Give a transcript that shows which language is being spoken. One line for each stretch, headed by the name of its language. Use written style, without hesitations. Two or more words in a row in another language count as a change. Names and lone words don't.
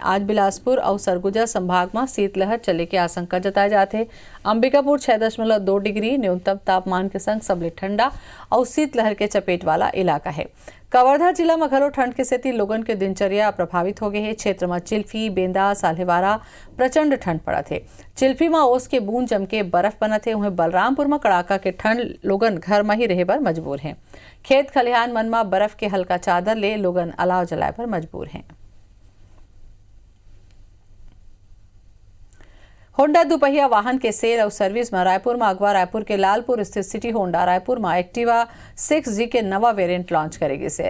Chhattisgarhi: आज बिलासपुर और सरगुजा संभाग में शीतलहर चले के आशंका जताए जाते। अंबिकापुर 6.2 डिग्री न्यूनतम तापमान के संग सबले ठंडा और शीतलहर के चपेट वाला इलाका है। कवर्धा जिला में घलो ठंड के सेती लोगन के दिनचर्या प्रभावित हो गए है। क्षेत्र में चिल्फी, बेंदा, साल्हेवारा प्रचंड ठंड पड़ा थे। चिल्फी में ओस के बूंद जम के बर्फ बना थे। वहीं बलरामपुर में कड़ाका के ठंड लोगन घर में ही रहे पर मजबूर हैं। खेत खलिहान मन में बर्फ के हल्का चादर ले लोगन अलाव जलाए पर मजबूर हैं। होंडा दुपहिया वाहन के सेल और सर्विस में रायपुर में अगवा रायपुर के लालपुर स्थित सिटी होंडा रायपुर में एक्टिवा 6G के नवा
English: variant launch
Chhattisgarhi: करेगी से।